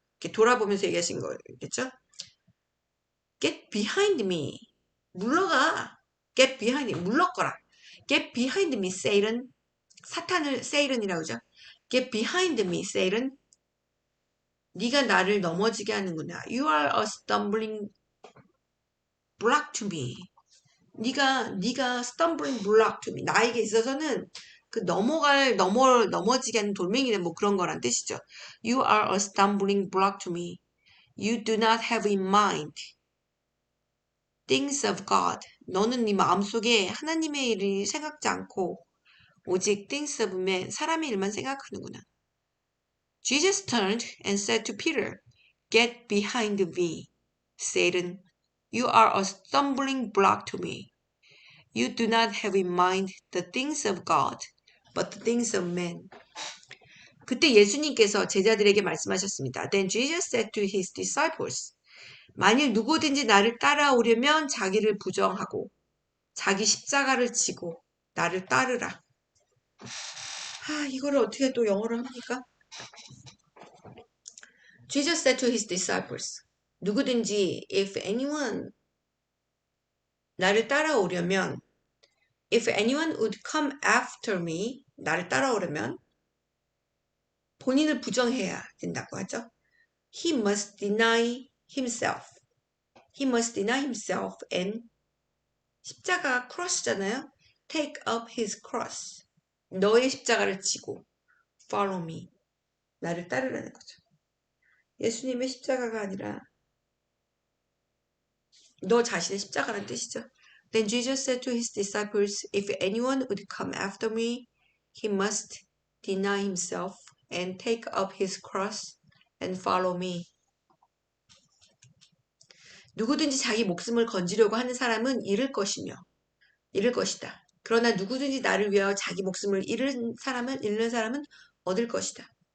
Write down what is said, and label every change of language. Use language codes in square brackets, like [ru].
[ko] 이렇게 돌아보면서 얘기하신 거겠죠? [en] Get behind me. [ko] 물러가. [en] Get behind me. [ko] 물러거라. [en] Get behind me, Satan. [ko] 사탄을 Satan이라고 하죠. [en] Get behind me, Satan. [ko] 네가 나를 넘어지게 하는구나. [en] You are a stumbling block to me. [ko] 네가 [en] stumbling block to me. [ko] 나에게 있어서는 그 넘어지게 하는 돌멩이네 뭐 그런 거란 뜻이죠. [en] You are a stumbling block to me. You do not have in mind things of God. [ko] 너는 네 마음속에 하나님의 일을 생각지 않고 오직 [en] things of man, [ko] 사람의 일만 생각하는구나. [en] Jesus turned and said to Peter, Get behind me, Satan. You are a stumbling block to me. You do not have in mind the things of God, but the things of man. [ko] 그때 예수님께서 제자들에게 말씀하셨습니다. [en] Then Jesus said to his disciples, [ko] 만일 누구든지 나를 따라오려면 자기를 부정하고 자기 십자가를 지고 나를 따르라. 이거를 어떻게 또 영어로 합니까? [en] Jesus said to his disciples, [ko] 누구든지 [en] if anyone [ko] 나를 따라오려면 [en] if anyone would come after me 나를 따라오려면 [ko] 본인을 부정해야 된다고 하죠. [en] He must deny himself. He must deny himself and [ko] 십자가가 [en] cross잖아요. Take up his cross. [ko] 너의 십자가를 지고 [en] follow me. [ko] 나를 따르라는 거죠. 예수님의 십자가가 아니라 너 자신의 십자가라는 뜻이죠. [en] Then Jesus said to his disciples, if anyone would come after me, he must deny himself and take up his cross and follow me. [ko] 누구든지 자기 목숨을 건지려고 하는 사람은 잃을 것이다. 그러나 누구든지 나를 위하여 자기 목숨을 잃는 사람은 얻을 것이다.